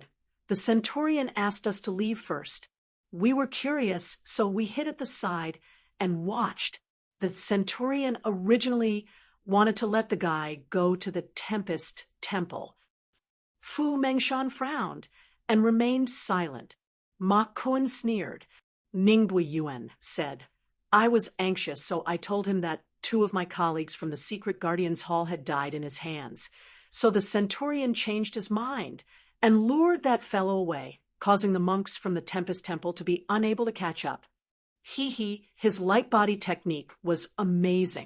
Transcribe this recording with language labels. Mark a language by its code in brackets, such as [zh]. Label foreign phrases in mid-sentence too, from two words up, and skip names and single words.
[en] The Centurion asked us to leave first. We were curious, so we hid at the side and watched. The Centurion originally wanted to let the guy go to the Tempest Temple. Fu Mengshan frowned and remained silent. Ma Kun sneered. Ningbu Yuan said, I was anxious, so I told him that 2 of my colleagues from the Secret Guardians Hall had died in his hands. So the Centurion changed his mind and lured that fellow away, causing the monks from the Tempest Temple to be unable to catch up. His light body technique was amazing.